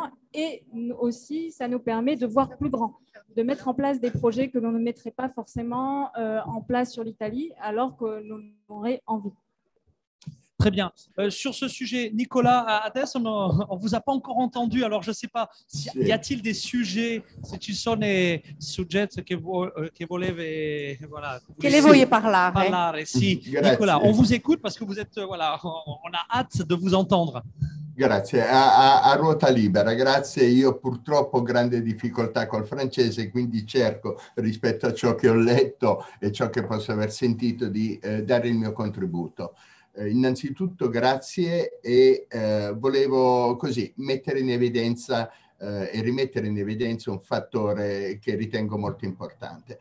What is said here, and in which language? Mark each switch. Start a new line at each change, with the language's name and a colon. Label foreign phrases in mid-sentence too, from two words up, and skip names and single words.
French: Et aussi, ça nous permet de voir plus grand, de mettre en place des projets que l'on ne mettrait pas forcément en place sur l'Italie, alors que l'on aurait envie. Très bien. Sur ce sujet, Nicolas, adesso on ne vous a pas encore entendu, alors je ne sais pas, y a-t-il des sujets,
Italian: se ci sono sujets che volevi, voilà, che le voglio parlare. Sì.
French: Nicolas, on vous écoute parce que vous êtes, voilà, on a hâte de vous entendre.
Italian: Grazie, a ruota libera, grazie. Io purtroppo ho grande difficoltà col francese, quindi cerco rispetto a ciò che ho letto e ciò che posso aver sentito di dare il mio contributo. Innanzitutto grazie e volevo così mettere in evidenza e rimettere in evidenza un fattore che ritengo molto importante.